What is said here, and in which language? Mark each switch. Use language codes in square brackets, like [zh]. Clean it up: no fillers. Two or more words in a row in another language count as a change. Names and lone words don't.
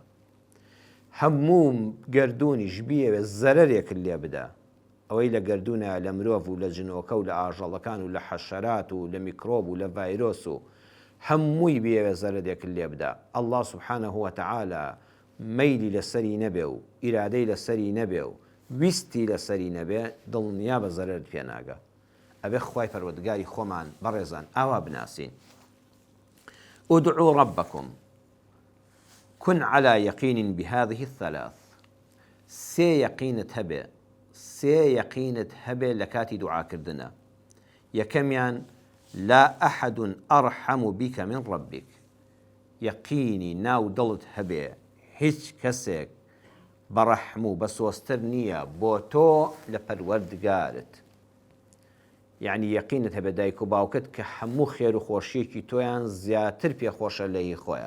[ckb] هەموو گەردوونیش بیەوێ زەرەرێکت لێ بدە، ئەوەی لە گەردوونە لە مرۆڤ و لە جنۆکە و لە ئاژەڵەکان و لە حەشەرات و لە میکرۆب و لە ڤایرۆس و هەمووی بێوێ زەرەرێکت لێ بدە، ئەڵڵا [ar] سوبحانەهو وەتەعالا [ckb] مەیلی لەسەری نەبێ و ئیرادەی لەسەری نەبێ و ویستی لەسەری نەبێ، دڵنیا بە زەرەرت پێ ناگە. ئەبێ خوای پەروەردگاری خۆمان بەڕێزان ئاوا بناسین. [ar] ادعوا ربكم كن على يقين بهذه الثلاث. [ckb] سێ یەقینت هەبێ لە کاتی دوعاکردنە. [ar] یەکەمیان لا أحد أرحم بك من ربك. [ckb] یەقینی ناو دڵت هەبێ هیچ کەسێک بەڕەحم و بەسۆستر نییە بۆ تۆ لە پەروەردگارت. یعنی یەقینت هەبێ دایک و باوکت کە هەموو خێر و خۆشیەکی تۆیان زیاتر پێخۆشە لە هی خۆیان.